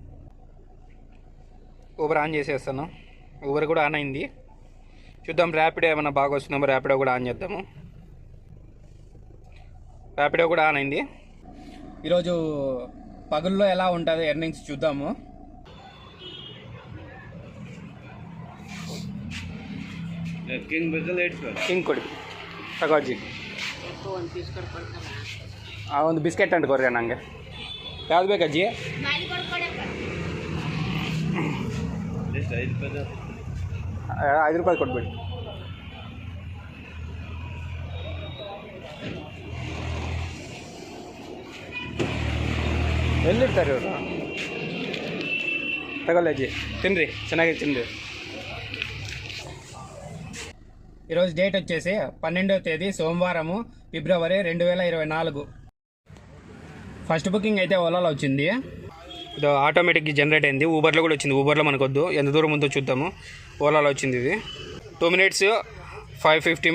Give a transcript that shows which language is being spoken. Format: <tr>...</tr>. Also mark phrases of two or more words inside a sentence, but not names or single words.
<te>ఊబర్ ఆన్ చేసేస్తాను. ఊబర్ కూడా ఆన్ అయింది. చూద్దాం ర్యాపిడో ఏమైనా బాగా వస్తుందేమో. ర్యాపిడో కూడా ఆన్ చేద్దాము. ర్యాపిడో కూడా ఆన్ అయింది. ఈరోజు పగుల్లో ఎలా ఉంటుంది ఎర్నింగ్స్ చూద్దాము.</te> <kn>ಕಿಂಗ್ ಕೊಡಿ ತಗೋಜ್ಜಿ. ಒಂದು ಬಿಸ್ಕೆಟ್ ಅಂಟ್ಕೊಡ್ರಿ ನನಗೆ. ಯಾವ್ದು ಬೇಕಜ್ಜಿ? 5 ರೂಪಾಯಿ ಕೊಟ್ಬಿಡಿ. ಎಲ್ಲಿರ್ತಾರೆ ಇವರು? ತಗೊಳ್ಳಿ ಅಜ್ಜಿ, ತಿನ್ನಿರಿ, ಚೆನ್ನಾಗಿ ತಿನ್ನಿರಿ.</kn> <te>ఈరోజు డేట్ వచ్చేసి 12వ తేదీ సోమవారము, ఫిబ్రవరి 2024. ఫస్ట్ బుకింగ్ అయితే ఓలాలో వచ్చింది. ఇది ఆటోమేటిక్గా జనరేట్ అయింది. ఊబర్లో కూడా వచ్చింది. ఊబర్లో మనకొద్దు, ఎంత దూరం ఉందో చూద్దాము. ఓలాలో వచ్చింది ఇది.</te> <en>2 minutes 550 meters.</en>